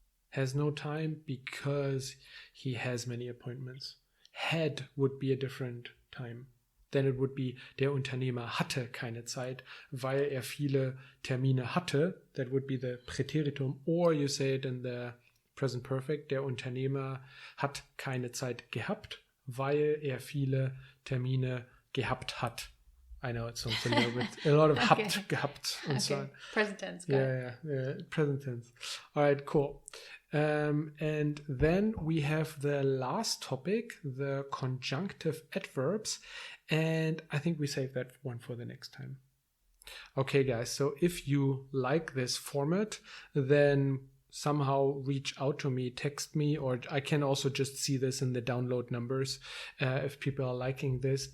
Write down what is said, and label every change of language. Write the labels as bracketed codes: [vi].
[en] Has no time because he has many appointments. Had would be a different time. Then it would be, [de] der Unternehmer hatte keine Zeit, weil er viele Termine hatte. [en] That would be the Präteritum. Or you say it in the present perfect. [de] Der Unternehmer hat keine Zeit gehabt, weil er viele Termine gehabt hat. [en] I know it sounds a little bit, a lot of Okay. [de] habt, gehabt und so on. [en] Present tense. Yeah, present tense. All right, cool. And then we have the last topic, the conjunctive adverbs. And I think we save that one for the next time. Okay, guys, so if you like this format, then somehow reach out to me, text me, or I can also just see this in the download numbers if people are liking this.